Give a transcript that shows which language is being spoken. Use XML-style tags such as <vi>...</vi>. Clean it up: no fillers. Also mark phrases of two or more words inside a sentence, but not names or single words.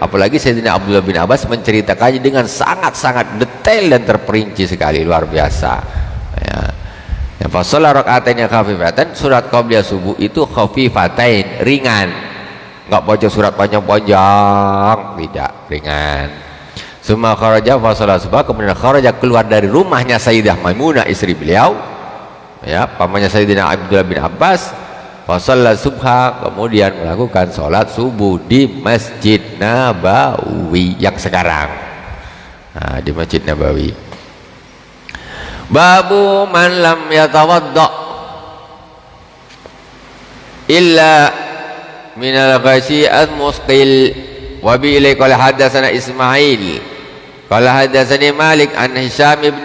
<id>Apalagi Sayyidina Abdullah bin Abbas menceritakannya dengan sangat-sangat detail dan terperinci sekali, luar biasa. Ya. Yang</id> <ar>فصلى ركعتين</ar> <id>yang khafifatan, surat qabliyah subuh itu khafifatain, ringan. Enggak baca surat panjang-panjang, tidak, ringan.</id> <ar>ثم خرج فصلى الصبح,</ar> <id>kemudian kharaja keluar dari rumahnya Sayyidah Maimunah istri beliau, ya, pamannya Sayyidina Abdullah bin Abbas.</id> <ar>فصلى الصبح,</ar> <id>kemudian melakukan sholat subuh di Masjid Nabawi yang sekarang. Nah, di Masjid Nabawi.</id> <ar>باب من لم يتوضأ إلا من الغشي المثقل. و بي إلي قال حدثنا إسماعيل قال حدثني مالك عن هشام بن</ar>